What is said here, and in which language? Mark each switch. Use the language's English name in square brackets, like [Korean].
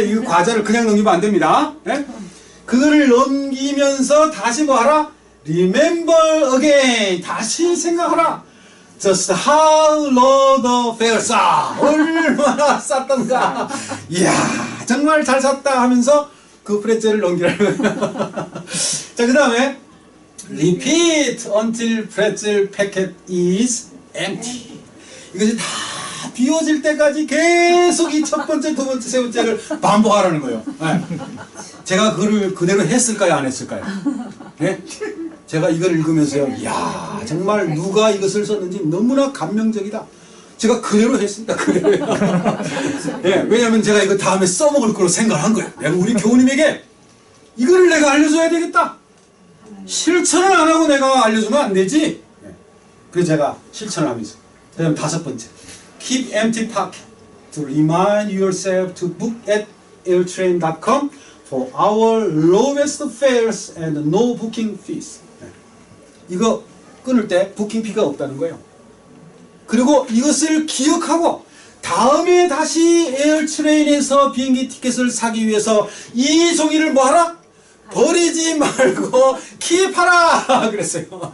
[Korean] 이 과자를 그냥 넘기면 안 됩니다. 예? 그거를 넘기면서 다시 뭐하라? [English] Remember again. [Korean] 다시 생각하라. [English] Just how low the fares are. [Korean] 얼마나 쌌던가. 이야, 정말 잘 샀다 하면서 그 프레첼을 넘기라는 거예요. 자, 그 다음에 [English] Repeat until pretzel packet is empty. [Korean] 이것이 다 비워질 때까지 계속 이 첫 번째, 두 번째, 세 번째를 반복하라는 거예요. 네. 제가 그걸 그대로 했을까요? 안 했을까요? 네? 제가 이걸 읽으면서요, 이야, 정말 누가 이것을 썼는지 너무나 감명적이다. 제가 그대로 했습니다. 그대로. 네, 왜냐면 제가 이거 다음에 써먹을 거로 생각한 거예요. 내가 우리 교우님에게 이거를 내가 알려줘야 되겠다. 실천을 안 하고 내가 알려주면 안 되지. 네. 그래서 제가 실천을 하면서. 그 다음 다섯 번째. [English] Keep empty pocket to remind yourself to book at airtrain.com for our lowest fares and no booking fees. [Korean] 네. 이거 끊을 때 부킹 피가 없다는 거예요. 그리고 이것을 기억하고 다음에 다시 에어트레인에서 비행기 티켓을 사기 위해서 이 종이를 뭐하라? 버리지 말고 킵하라 그랬어요.